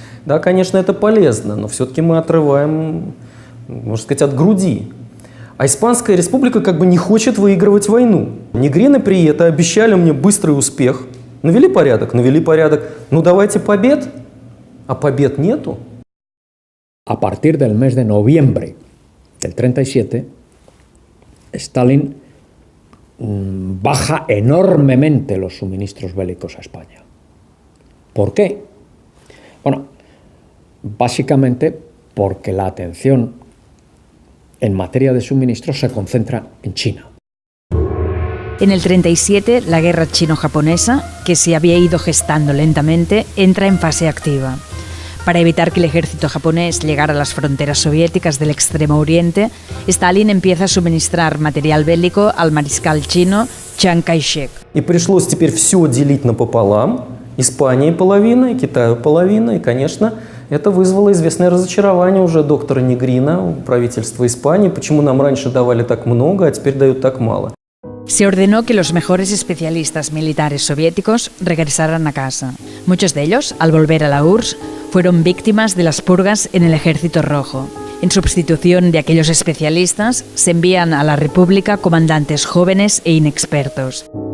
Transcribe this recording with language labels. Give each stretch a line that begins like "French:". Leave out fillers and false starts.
Russian: Да, конечно, это полезно, но все-таки мы отрываем, можно сказать, от груди. А Испанская республика как бы не хочет выигрывать войну. Негрины при этом обещали мне быстрый успех. Навели порядок, ну давайте побед. а побед нету.
Spanish: A partir del mes de noviembre del 37, Stalin baja enormemente los suministros bélicos a España. ¿Por qué? Bueno, básicamente porque la atención en materia de suministros se concentra en China. En el 37, la guerra chino-japonesa, que se había ido gestando lentamente, entra en fase activa. Para evitar que el ejército japonés llegara a las fronteras soviéticas del Extremo Oriente, Stalin empieza a suministrar material bélico al mariscal chino Chiang Kai-shek.
Russian: И пришлось теперь все делить напополам. Испании половина, и Китаю половина. И, конечно, это вызвало известное разочарование уже доктора Негрина, у правительства Испании. Почему нам раньше давали так много, а теперь дают так мало?
Spanish: Se ordenó que los mejores especialistas militares soviéticos regresaran a casa. Muchos de ellos, al volver a la URSS, fueron víctimas de las purgas en el Ejército Rojo. En sustitución de aquellos especialistas, se envían a la República comandantes jóvenes e inexpertos.